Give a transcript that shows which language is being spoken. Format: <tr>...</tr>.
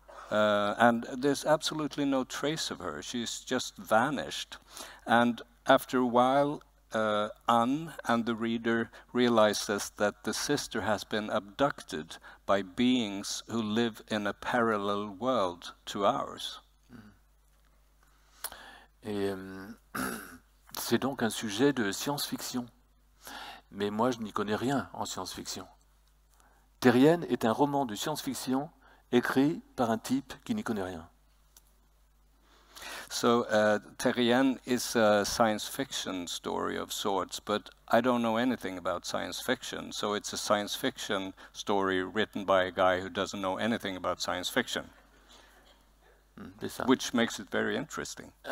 <en>And there's absolutely no trace of her. She's just vanished. And after a while, Anne and the reader realizes that the sister has been abducted by beings who live in a parallel world to ours.</en> <fr>Et c'est donc un sujet de science-fiction. Mais moi, je n'y connais rien en science-fiction. Terrienne est un roman de science-fiction écrit par un type qui n'y connaît rien.</fr> <en>So Terrienne is a science fiction story of sorts, but I don't know anything about science fiction, so it's a science fiction story written by a guy who doesn't know anything about science fiction, which makes it very interesting.</en>